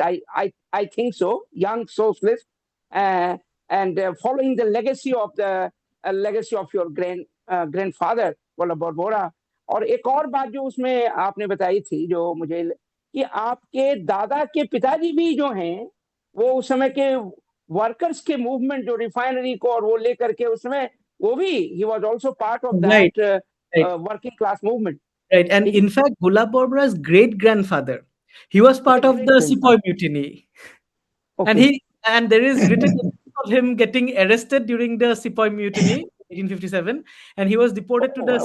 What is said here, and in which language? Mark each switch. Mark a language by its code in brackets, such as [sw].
[en] I think so, young socialist, and following the legacy of your grandfather Golap Barbora. [hi] और एक और बात जो उसमें आपने बताई थी, जो मुझे कि आपके दादा के पिताजी भी जो हैं वो उस समय के वर्कर्स के मूवमेंट जो रिफाइनरी को और वो लेकर के उसमें वो भी [en] he was also part of Right, that right. working class movement. Right. And in fact, Golap Barbora's great-grandfather, he was part of the Great-grandfather. Sepoy Mutiny. Okay. And there is written evidence of him getting arrested during the Sepoy Mutiny, 1857, and he was deported to the wow.